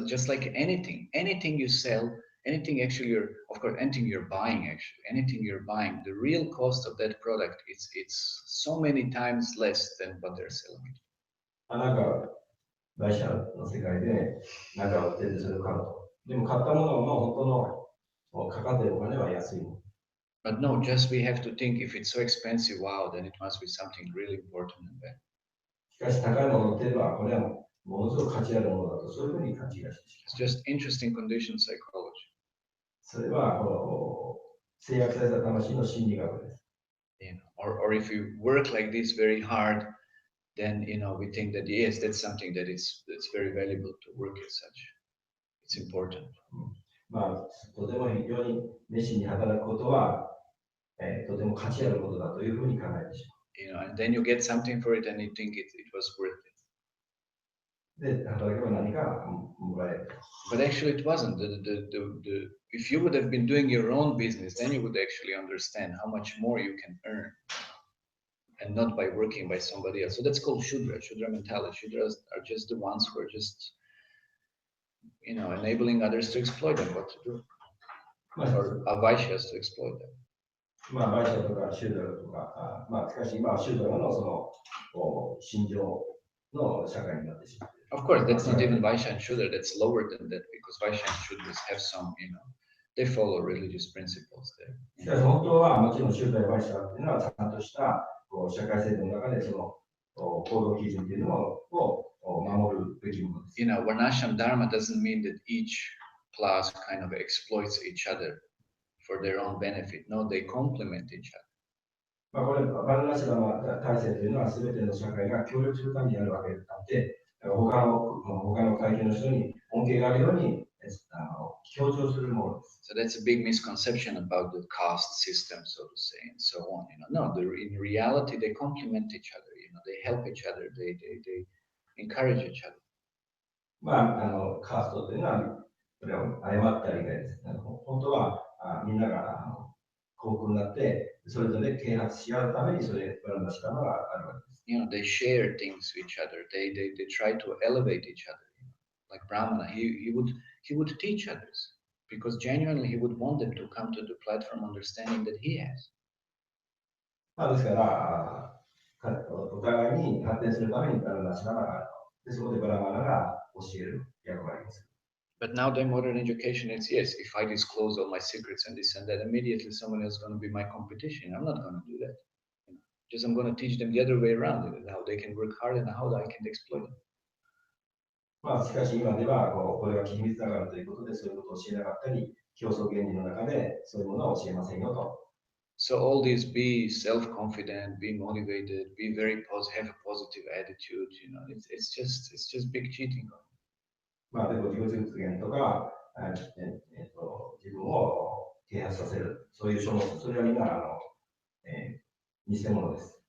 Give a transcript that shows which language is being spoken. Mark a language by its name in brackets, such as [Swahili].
[English] Just like anything you sell, anything actually of course, anything you're buying anything you're buying, the real cost of that product, it's so many times less than what they're selling. [Japanese] なんか、会社の世界で、なんか売っててそれを買うと。でも買ったものの本当のかかってるお金は安いの。 But no, just we have to think if it's so expensive, wow, then it must be something really important and bad. しかし高いものを売っていれば、これはものすごく価値あるものだと、そういうふうに勘違いしてし [English] It's [Japanese] まう。 [English] just interesting condition psychology. [Japanese] それはこの制約された魂の心理学です。 [English] Or if you work like this very hard, then we think that yes, that's something that's very valuable to work as such. It's important. [Japanese] まあ、とても非常に熱心に働くことは、とても価値あることだというふうに考えてしま [English] And then you get something for it and you think it was worth it. [Japanese] う。で、働けば何かもらえる。 [English] But actually, it wasn't. If you would have been doing your own business, then you would actually understand how much more you can earn, and not by working by somebody else. So that's called Shudra mentality. Shudras are just the ones who are just, enabling others to exploit them, what to do, [Japanese] まあ、 [English] or Vaishyas to exploit them. [Japanese] まあ、バイシャとかシューダーとか、まあ、しかし今はシューダーのその心情の社会になってしまっている。 [English] Of course, that's not even Vaishya and Shudra. That's lower than that because Vaishya and Shudras have some, they follow religious principles there. [Japanese] しかし本当はもちろんシューダーやバイシャっていうのはちゃんとした社会制度の中でその行動基準っていうのを守るべきものです。 [English] Varnashram Dharma doesn't mean that each class kind of exploits each other for their own benefit. No, they complement each other. [Japanese] まあ、これ、バルナシラマ体制というのは全ての社会が協力するためにあるわけであって、他の階級の人に恩恵があるように強調するものです。 [English] So that's a big misconception about the caste system, so to say, and so on. No, in reality, they complement each other. They help each other. They encourage each other. [Japanese] まあ、カーストというのは、これは誤った理解です。本当はみんなが幸福になって、それぞれ啓発し合うためにそれバランスしたのがあるわけです。 [English] They share things with each other. They try to elevate each other. Like Brahmana, he would teach others because genuinely he would want them to come to the platform understanding that he has. [Japanese] まあ、ですからお互いに発展するためにバランスしながら、でそこでバラマナが教える役割です。 [English] But now the modern education is yes, if I disclose all my secrets and this and that, immediately someone else is going to be my competition. I'm not going to do that. Just I'm going to teach them the other way around, how they can work hard and how I can exploit them. [Japanese] まあ、しかし今ではこれは秘密だからということでそういうことを教えなかったり、競争原理の中でそういうものは教えませんよと。 [English] So all these, be self-confident, be motivated, be very have a positive attitude. It's just big cheating. [Japanese] まあ、でも自己実現とか、自分を啓発させる、そういう書物、それはみんな偽物です。